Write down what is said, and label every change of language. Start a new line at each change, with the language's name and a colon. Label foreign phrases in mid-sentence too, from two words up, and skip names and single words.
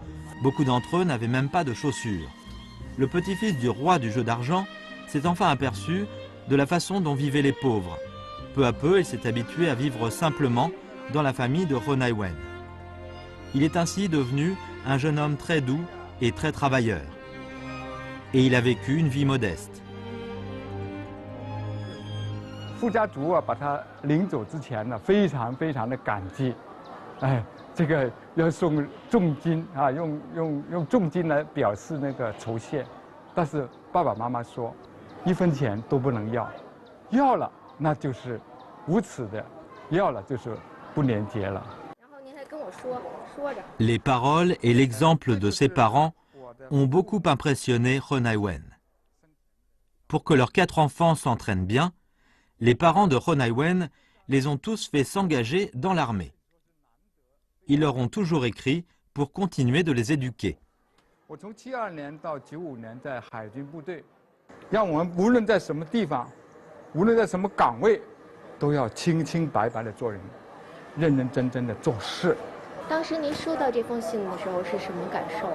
French: Beaucoup d'entre eux n'avaient même pas de chaussures. Le petit-fils du roi du jeu d'argent s'est enfin aperçu de la façon dont vivaient les pauvres. Peu à peu, il s'est habitué à vivre simplement dans la famille de He Nai-wen. Il est ainsi devenu un jeune homme très doux et très travailleur. Et il a vécu une vie modeste.
Chinese: 傅家族把他领走之前呢，非常非常的感激。这个要送重金用重金来表示那个酬谢，但是爸爸妈妈说，1分钱都不能要，要了那就是无耻的，要了就是不廉洁了。然后您还跟我说着。
French: Les paroles et l'exemple de ses parents ont beaucoup impressionné He Nai-wen. Pour que leurs 4 enfants s'entraînent bien, Les parents de Honaiwen les ont tous fait s'engager dans l'armée. Ils leur ont toujours écrit pour continuer de les éduquer.
Chinese: 我从72年到95年在海军部队，让我们无论在什么地方，无论在什么岗位，都要清清白白的做人，认认真真的做事。当时您收到这封信的时候是什么感受？